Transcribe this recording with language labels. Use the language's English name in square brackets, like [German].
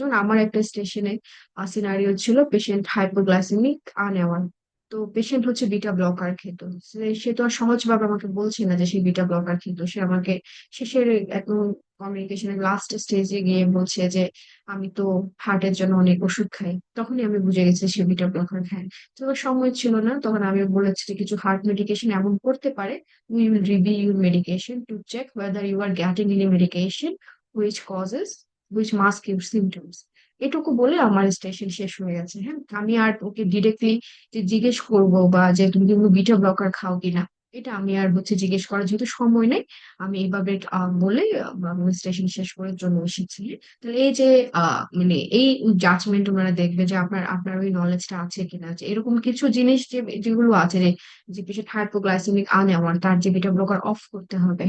[Bangla] যেমন আমার একটা স্টেশনে সিনারিও ছিল পেশেন্ট হাইপোগ্লাইসেমিক আনেওয়ার, তো পেশেন্ট হচ্ছে বিটা ব্লকার খেত। সে তো আর সহজভাবে আমাকে বলছে না যে সে বিটা ব্লকার খেত, সে আমাকে শেষের একদম কমিউনিকেশনের লাস্ট স্টেজে গিয়ে বলছে যে আমি তো হার্টের জন্য অনেক ওষুধ খাই। তখনই আমি বুঝে গেছি সে বিটা ব্লকার খায়। তো আমার সময় ছিল না, তখন আমি বলেছি যে কিছু হার্ট মেডিকেশন এমন করতে পারে, [English] we will review your medication to check whether you are getting any medication which causes, which mask your symptoms. [Bangla] এটুকু বলে আমার স্টেশন শেষ হয়ে গেছে। হ্যাঁ, আমি আর ওকে ডিরেক্টলি যে জিজ্ঞেস করবো বা যে তুমি কিন্তু বিটা ব্লকার খাও কিনা, এটা আমি আর জিজ্ঞেস করার যেহেতু সময় নেই, আমি এইভাবে বলে স্টেশন শেষ করে চলে এসেছি। তাহলে এই যে মানে এই জাজমেন্ট ওনারা দেখবে যে আপনার আপনার ওই নলেজটা আছে কিনা, যে এরকম কিছু জিনিস যে যেগুলো আছে, যে পেশেন্ট হাইপোগ্লাইসেমিক আনেওয়ার, তার যে বিটা ব্লকার অফ করতে হবে।